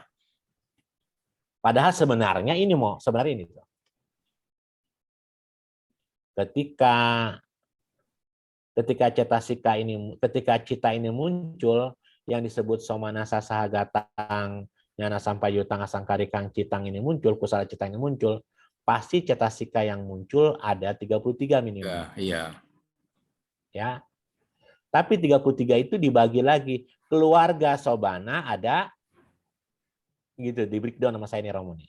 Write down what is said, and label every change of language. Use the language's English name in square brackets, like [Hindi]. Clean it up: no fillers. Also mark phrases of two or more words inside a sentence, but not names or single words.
[Indonesian] Padahal sebenarnya ini sebenarnya ini. Ketika cita ini muncul, yang disebut [Pali] somanasa sahagatang, nyana sampai yutang asangkarikang citang [Indonesian] ini muncul, [Pali] kusala citang [Indonesian] ini muncul, pasti cetasika yang muncul ada 33 minimal. Iya. Ya. Tapi 33 itu dibagi lagi. Keluarga Sobana ada gitu, di breakdown sama saya ini Romo nih.